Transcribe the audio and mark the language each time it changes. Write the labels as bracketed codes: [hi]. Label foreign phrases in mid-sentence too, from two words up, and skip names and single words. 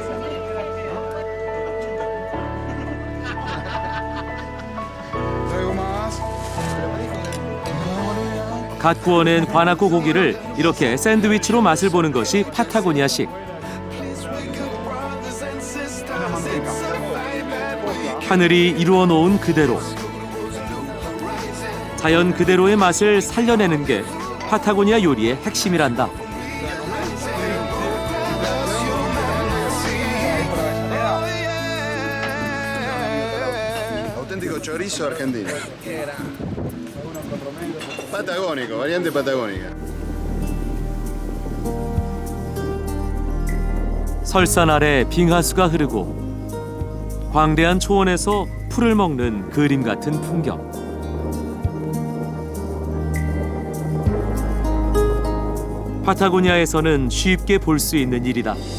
[ko] 갓 구워낸 과나코 고기를 이렇게 샌드위치로 맛을 보는 것이 파타고니아식. 하늘이 이루어 놓은 그대로, 자연 그대로의 맛을 살려내는 게 파타고니아 요리의 핵심이란다. [es] Auténtico chorizo argentino. Patagónico, variante patagónica. [ko] 설산 아래 빙하수가 흐르고 광대한 초원에서 풀을 먹는 그림 같은 풍경. 파타고니아에서는 쉽게 볼 수 있는 일이다.